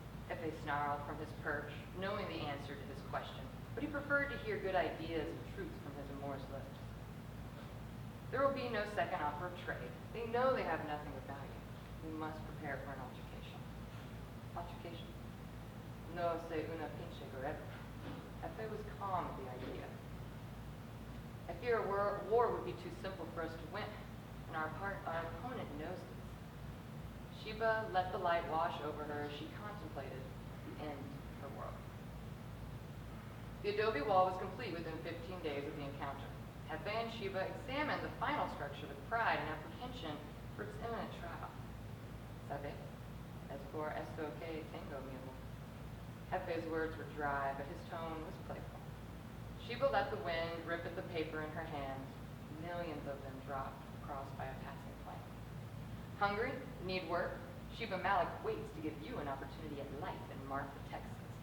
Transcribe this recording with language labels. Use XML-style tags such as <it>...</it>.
<en>Hefe snarled from his perch, knowing the answer to his question, but he preferred to hear good ideas and truths from his amorous lips. There will be no second offer of trade. They know they have nothing of value. We must prepare for an altercation. Altercation?</en> <es>No sé una pinche guerrera.</es> <en>Hefe was calm at the idea. I fear a war would be too simple for us to win, and our opponent knows this. Sheba let the light wash over her as she contemplated the end of her world. The adobe wall was complete within 15 days of the encounter. Hefe and Sheba examined the final structure with pride and apprehension for its imminent trial.</en> <es>¿Sabe? Es por esto que tengo miedo.</es> <en>Hefe's words were dry, but his tone was playful. Sheba let the wind rip at the paper in her hands. Millions of them dropped, crossed by a passing plane. Hungry? Need work? Sheba Malik waits to give you an opportunity at life in Marfa, Texas.</en>